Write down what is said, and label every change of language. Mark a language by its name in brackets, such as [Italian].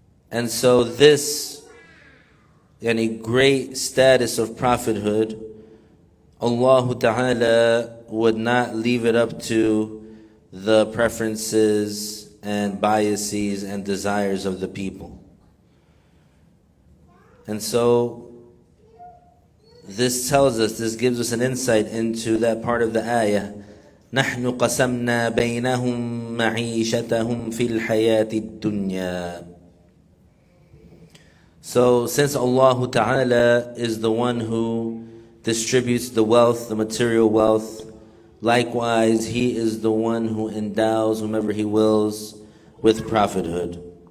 [English] And so this great status of prophethood, Allah Ta'ala would not leave it up to the preferences and biases and desires of the people. And so this tells us, this gives us an insight into that part of the ayah. [Arabic] نحن قسمنا بينهم معيشتهم في الحياة الدنيا. [English] So since Allah Ta'ala is the one who distributes the wealth, the material wealth, likewise He is the one who endows whomever He wills with prophethood.